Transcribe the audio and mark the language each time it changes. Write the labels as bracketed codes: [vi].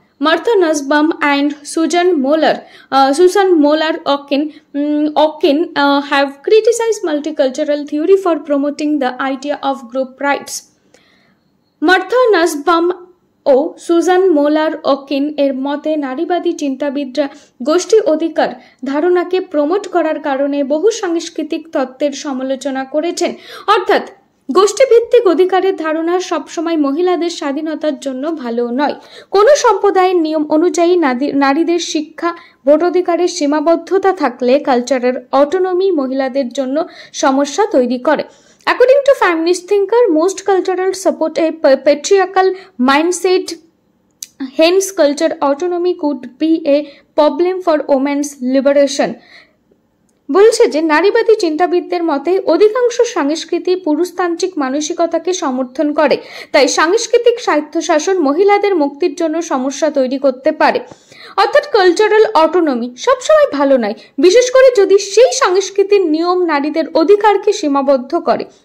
[en] Martha Nussbaum and Susan Moller Okin have criticized multicultural theory for promoting the idea of group rights. [bn] Martha Nussbaum O Suzanne molar অকিন এর মতে নারীবাদী চিন্তাবিদরা গোষ্ঠী অধিকার ধারণাকে promote করার কারণে বহু সাংস্কৃতিক তত্ত্বের সমালোচনা করেছেন। অর্থাৎ গোষ্ঠীভিত্তিক অধিকারের ধারণা সবসময় মহিলাদের স্বাধীনতার জন্য ভালো নয়। কোনো সম্প্রদায়ের নিয়ম অনুযায়ী নারীদের শিক্ষা ভোটাধিকারের সীমাবদ্ধতা থাকলে কালচারাল অটোনমি মহিলাদের জন্য সমস্যা তৈরি করে। [en] According to feminist thinker, most cultures support a patriarchal mindset. Hence, cultural autonomy could be a problem for women's liberation. [bn] বলছে যে নারীবাদী চিন্তাবিদদের মতে অধিকাংশ সংস্কৃতি পুরুষতান্ত্রিক মানসিকতাকে সমর্থন করে, তাই সাংস্কৃতিক স্বায়ত্তশাসন মহিলাদের মুক্তির জন্য সমস্যা তৈরি করতে পারে। অর্থাৎ কালচারাল অটোনমি সবসময় ভালো নয়, বিশেষ করে যদি সেই সংস্কৃতির নিয়ম নারীদের অধিকারকে সীমাবদ্ধ করে।